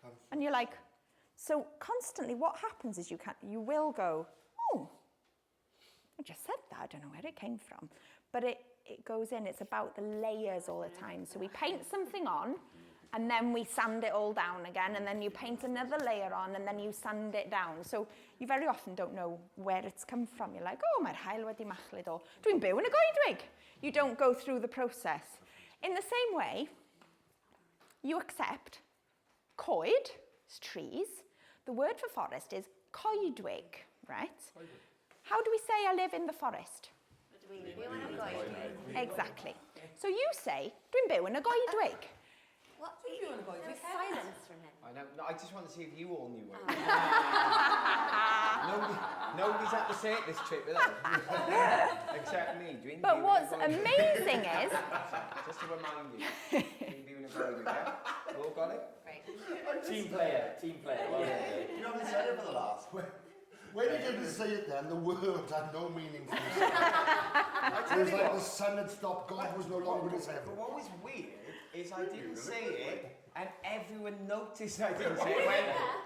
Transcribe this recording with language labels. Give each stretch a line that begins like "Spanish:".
English: And you're like, so constantly what happens is you will go, I just said that, I don't know where it came from. But it goes in, it's about the layers all the time. So we paint something on, and then we sand it all down again, and then you paint another layer on, and then you sand it down. So you very often don't know where it's come from. You're like,
Welsh: mae'r haul wedi machlud,
English: or
Welsh: dwi'n byw yn y goedwig.
English: You don't go through the process. In the same way, you accept coed, is trees. The word for forest is coedwig, right? How do we say I live in the forest? Exactly. So you say,
Welsh: dwi'n byw yn y goedwig.
English: What?
Welsh: Dwi'n byw yn y goedwig?
English: Silence from him. I know. No, I just want to see if you all knew where it was. Nobody's had to say it this trip, have they? Except me. But what's amazing is... Just to remind you,
Welsh: dwi'n byw yn y goedwig,
English: yeah? All got it? Right. Team player. Well, You haven't said it for the last. When you didn't say it then, the words had no meaning for you. It was like the sun had stopped, God was no longer in his heaven. But what was weird is I didn't say it, and everyone noticed I didn't say it.